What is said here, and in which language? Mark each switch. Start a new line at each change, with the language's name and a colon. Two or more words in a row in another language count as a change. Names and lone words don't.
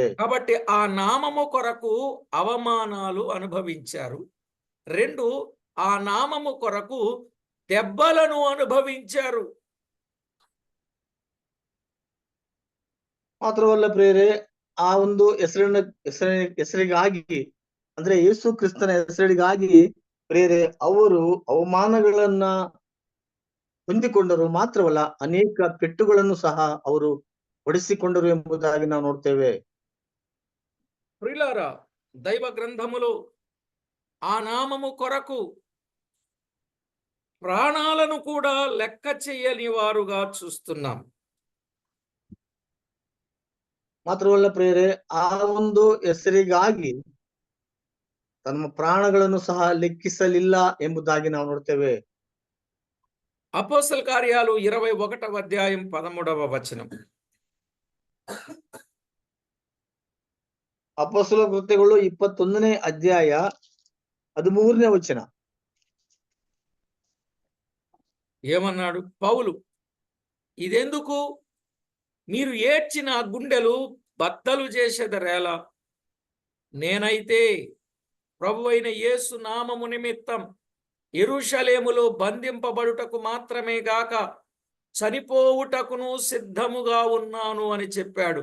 Telugu: కాబట్టి ఆ నామము కొరకు అవమానాలు అనుభవించారు. 2, ఆ నామము కొరకు దెబ్బలను అనుభవించారు.
Kannada: ಮಾತ್ರವಲ್ಲ ಪ್ರಿಯರೇ, ಆ ಒಂದು ಹೆಸರಿಗಾಗಿ ಅಂದ್ರೆ ಯೇಸು ಕ್ರಿಸ್ತನ ಹೆಸರಿಗಾಗಿ ಪ್ರಿಯರೇ, ಅವರು ಅವಮಾನಗಳನ್ನ ಹೊಂದಿಕೊಂಡರು. ಮಾತ್ರವಲ್ಲ, ಅನೇಕ ಪೆಟ್ಟುಗಳನ್ನು ಸಹ ಅವರು ಹೊಡೆಸಿಕೊಂಡರು ಎಂಬುದಾಗಿ ನಾವು ನೋಡ್ತೇವೆ.
Telugu: ప్రియులారా, దైవ గ్రంథములో ఆ నామము కొరకు ప్రాణాలను కూడా లెక్క చేయని వారుగా చూస్తున్నాం.
Kannada: ಮಾತ್ರವಲ್ಲ ಪ್ರಿಯರೇ, ಆ ಒಂದು ಹೆಸರಿಗಾಗಿ ತಮ್ಮ ಪ್ರಾಣಗಳನ್ನು ಸಹ ಲೆಕ್ಕಿಸಲಿಲ್ಲ ಎಂಬುದಾಗಿ ನಾವು ನೋಡ್ತೇವೆ.
Telugu: అపోస్తల కార్యాలు 21వ అధ్యాయం 13వ వచనం.
Kannada: ಅಪೊಸ್ತಲ ಕೃತ್ಯಗಳು 21ನೇ ಅಧ್ಯಾಯ 13ನೇ ವಚನ.
Telugu: ఏమన్నాడు పౌలు? ఇదెందుకు? మీరు ఏడ్చిన గుండెలు బద్దలు చేసేదరేలా? నేనైతే ప్రభువైన యేసు నామము నిమిత్తం యెరూషలేములో బంధింపబడుటకు మాత్రమే గాక చనిపోవుటకును సిద్ధముగా ఉన్నాను అని చెప్పాడు.